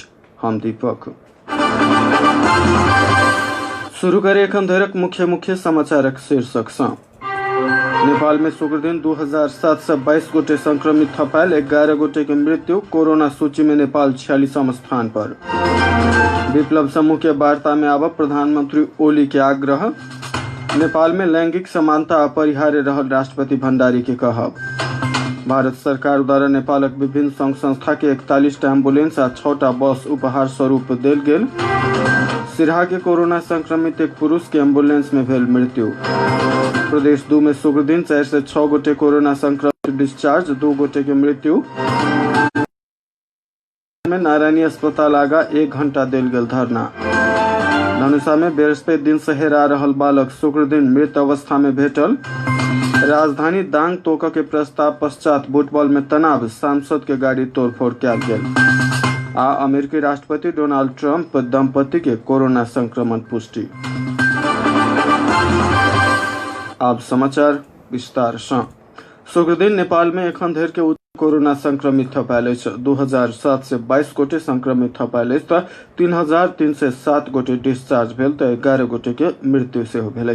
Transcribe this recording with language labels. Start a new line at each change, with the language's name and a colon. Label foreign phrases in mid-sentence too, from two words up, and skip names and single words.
Maithili: हम दीपक। शुरू करें एखन धरक मुख्य समाचारक शीर्षक से। नेपाल में शुक्र दिन 2722 गोटे संक्रमित थपायल, 11 गोटे की मृत्यु। कोरोना सूची में नेपाल 46वां स्थान पर। विप्लव समूह के वार्ता में आब प्रधानमंत्री ओली के आग्रह। नेपाल में लैंगिक समानता अपरिहार्य रहल राष्ट्रपति भंडारी के कहब। भारत सरकार द्वारा नेपालक विभिन्न संघ संस्था के 41 एम्बुलेंस आ 6 बस उपहार स्वरूप देल गेल। सिरहा के कोरोना संक्रमित एक पुरुष के एम्बुलेंस में भेल मृत्यु। प्रदेश 2 में शुक्र दिन 4 से 6 गोटे कोरोना संक्रमित डिस्चार्ज, 2 गोटे की मृत्यु। में नारायणी अस्पताल आगा 1 घंटा देल गेल धरना। धनुषा में बृहस्पति दिन से हेरा रहल बालक शुक्र दिन मृत अवस्था में भेटल। राजधानी दांग तोक के प्रस्ताव पश्चात फुटबॉल में तनाव, सांसद के गाड़ी तोड़फोड़ किया गेल। आ अमेरिकी राष्ट्रपति डोनाल्ड ट्रंप दंपति के कोरोना संक्रमण पुष्टि। अब समाचार विस्तार से। शुक्र दिन नेपाल में एखन धरि के कोरोना संक्रमित थपायल 2722 गोटे संक्रमित थपायल 3307 गोटे डिस्चार्ज भेल तो 11 गोटे के मृत्यु से भेल।